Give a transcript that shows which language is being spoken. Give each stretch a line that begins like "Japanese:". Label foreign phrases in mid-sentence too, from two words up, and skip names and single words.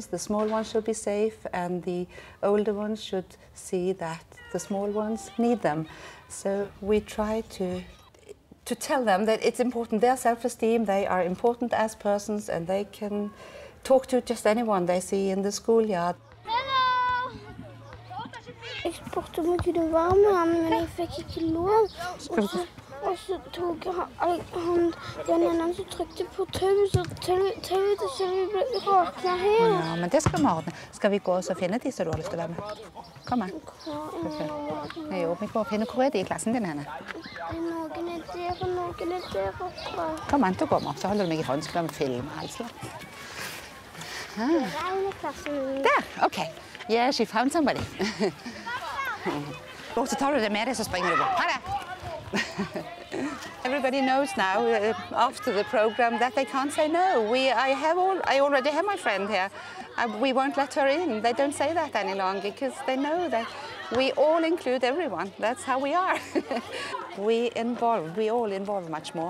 English: The small ones should be safe, and the older ones should see that the small ones need them. So we try to tell them that it's important, their self-esteem, they are important as persons, and they can talk to just anyone they see in the schoolyard. Hello!
Norwegian: Jeg spurte om jeg kunne være med ham, men jeg fikk ikke lov. Og så tok han den ene som trykte på tauet, så tauet så vi ble råkna her. Ja, men det skal vi ordne. Skal vi gå og finne de som du har lyst til å være med? Kom an. Jo, vi går og finner hvor de i klassen din henne. Noen der, og noen der oppe. Kom an, så går vi opp, så holder du meg i hånd, så kan vi filme altså. Der, OK.
English: Yeah, she found somebody.
Norwegian: Og så tar du det med deg, så springer du bort. Ha det!
English: Everybody knows now, after the program, that they can't say no. I already have my friend here. We won't let her in. They don't say that any longer because they know that we all include everyone. That's how we are. We all involve much more.